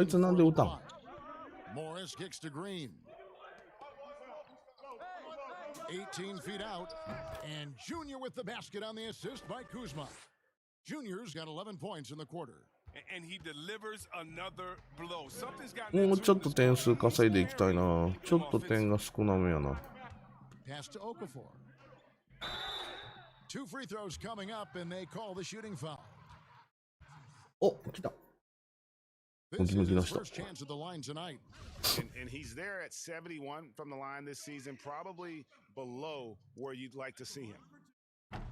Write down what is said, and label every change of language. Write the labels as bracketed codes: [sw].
[ja] あいつなんで歌うの？ [en] Morris kicks to Green. 18 feet out. And Junior with the basket on the assist by Kuzma. Junior's got 11 points in the quarter. And he delivers another blow. Something's got [ja] もうちょっと点数稼いでいきたいな。ちょっと点が少なめやな。 [en] Pass to Okafor. 2 free throws coming up, and they call the shooting foul. [ja] お、来た。 [en] This is his first chance at the line tonight. And he's there at 71 from the line this season, probably below where you'd like to see him.